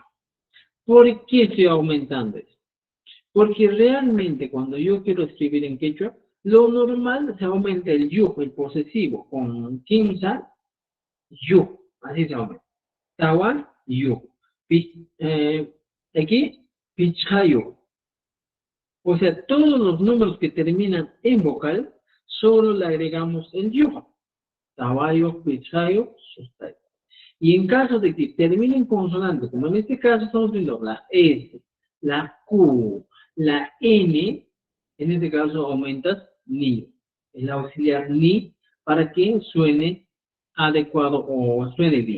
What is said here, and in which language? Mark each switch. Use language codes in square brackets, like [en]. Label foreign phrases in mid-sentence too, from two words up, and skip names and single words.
[es] ¿Por qué estoy aumentando eso? Porque realmente cuando yo quiero escribir en quechua, lo normal se aumenta el yu, el posesivo, con quinza, yu, así se aumenta. [qu] Tawa, yu. Aquí, pichayo. [es] O sea, todos los números que terminan en vocal, solo le agregamos el yu. [qu] Tawayo, pichayo, sustayo. [es] Y en caso de que terminen consonantes, como en este caso estamos viendo la S, la Q, la N, en este caso aumentas ni, el auxiliar ni, para que suene adecuado o suene bien.